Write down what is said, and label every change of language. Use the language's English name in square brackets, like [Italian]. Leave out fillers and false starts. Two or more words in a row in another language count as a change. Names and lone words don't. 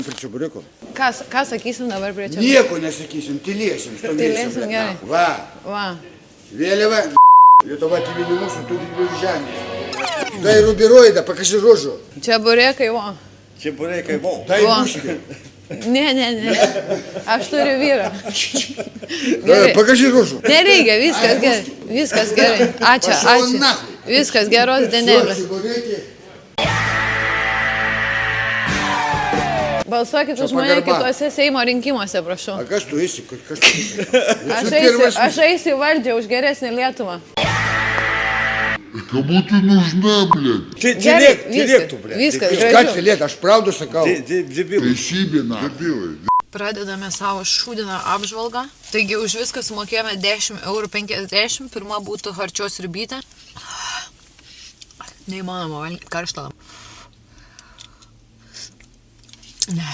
[Lithuanian] Prie čiabureko. Ką sakysim dabar prie čiabureko? Nieko nesakysim, tylėsim. Tylėsim, gerai. Va. Va. Vėliava. Lietuva tėvynė mūsų turi dviejų žemės. [Russian] Дай рубероида, покажи рожу. [Lithuanian] Čiaburekai, va. Čeburekai, vo. [Russian] Дай Во. бушки. [Lithuanian] Ne. Aš turiu vyrą. Gerai. [Russian] Покажи рожу. [Lithuanian] Nereikia, viskas gerai. Viskas gerai. Ačiū, [Russian] Пошел [Lithuanian] ačiū. [Russian] нахуй. [Lithuanian] Viskas geros dienelės. Balsuokit už mane pagarba. kituose Seimo rinkimuose, prašau. А kas tu esi? Kas tu esi? Aš eisiu į valdžią už geresnį Lietuvą. [Russian] Кому ты нужна, блядь? [Lithuanian] Tylėk tu, ble. Viskas, Ką gražiau. tylėt, aš pravdu sakau. Debilai. [Russian] Ты себе на. Дебилы. [Lithuanian] Pradedame savo šūdiną apžvalgą. Taigi už viską sumokėjome 10,50 €. Pirma būtų harčios ribytė. Neįmanoma valgyti karštą. Ne.